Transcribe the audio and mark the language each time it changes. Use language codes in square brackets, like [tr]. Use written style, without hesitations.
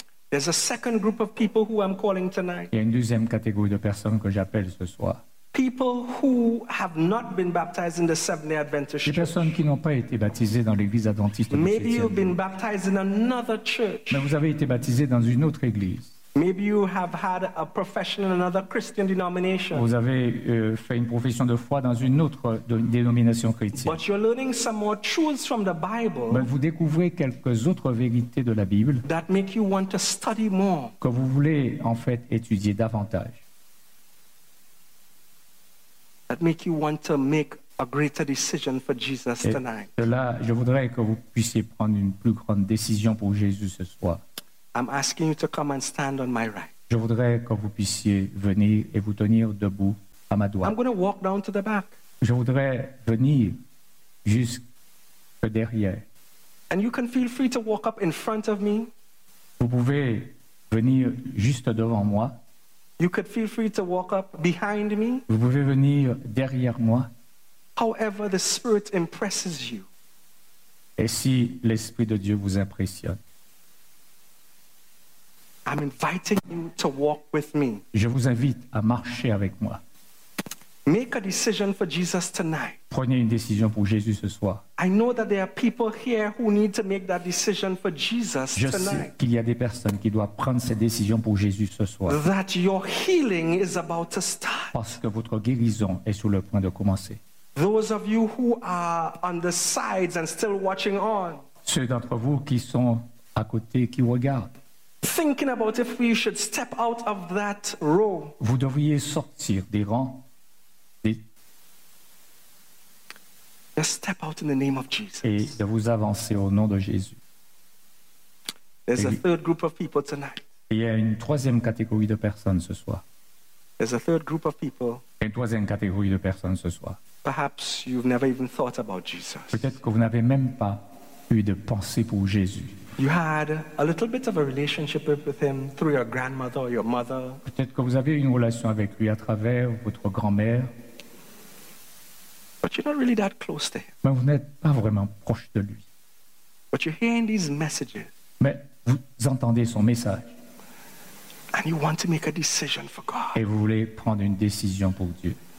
[en] There's a second group of people who I'm calling tonight. [fr] Il y a une deuxième catégorie de personnes que j'appelle ce soir. [en] People who have not been baptized in the Seventh-day Adventist Church. [fr] Des personnes qui n'ont pas été baptisées dans l'église adventiste. [en] Maybe you've been baptized in another church. [fr] Mais vous avez été baptisé dans une autre église. [en] Maybe you have had a profession in another Christian denomination. [fr] Vous avez fait une profession de foi dans une autre dénomination chrétienne. [en] But you're learning some more truths from the Bible. [fr] Mais vous découvrez quelques autres vérités de la Bible. [en] That make you want to study more. [fr] Que vous voulez en fait étudier davantage. [en] That make you want to make a greater decision for Jesus tonight. [fr] De là, je voudrais que vous puissiez prendre une plus grande décision pour Jésus ce soir. [en] I'm asking you to come and stand on my right. [fr] Je voudrais que vous puissiez venir et vous tenir debout à ma droite. [en] I'm going to walk down to the back. [fr] Je voudrais venir jusque derrière. [en] And you can feel free to walk up in front of me. [fr] Vous pouvez venir juste devant moi. [en] You could feel free to walk up behind me. [fr] Vous pouvez venir derrière moi. [en] However the Spirit impresses you. [fr] Et si l'Esprit de Dieu vous impressionne. [en] I'm inviting you to walk with me. [fr] Je vous invite à marcher avec moi. [en] Make a decision for Jesus tonight. [fr] Prenez une décision pour Jésus ce soir. [en] I know that there are people here who need to make that decision for Jesus [fr] Je [en] tonight. [fr] Je sais qu'il y a des personnes qui doivent prendre cette décision pour Jésus ce soir. [en] That your healing is about to start. [fr] Parce que votre guérison est sur le point de commencer. [en] Those of you who are on the sides and still watching on. [fr] Ceux d'entre vous qui sont à côté qui regardent. [en] Thinking about if we should step out of that row. [fr] Vous devriez sortir des rangs. [en] Just step out in the name of Jesus. [fr] Et de vous avancer au nom de Jésus. [en] There's a third group of people tonight. [fr] Il y a une troisième catégorie de personnes ce soir. [en] There's a third group of people. [fr] Une troisième catégorie de personnes ce soir. [en] Perhaps you've never even thought about Jesus. [fr] Peut-être que vous n'avez même pas eu de pensée pour Jésus. [en] You had a little bit of a relationship with him through your grandmother or your mother. [fr] Peut-être que vous avez une relation avec lui à travers votre grand-mère. [en] But you're not really that close to him. [fr] Mais vous n'êtes pas vraiment proche de lui. [en] But you're hearing these messages. [fr] Mais vous entendez son message. [en] And you want to make a decision for God. [fr] Et vous voulez prendre une décision pour Dieu.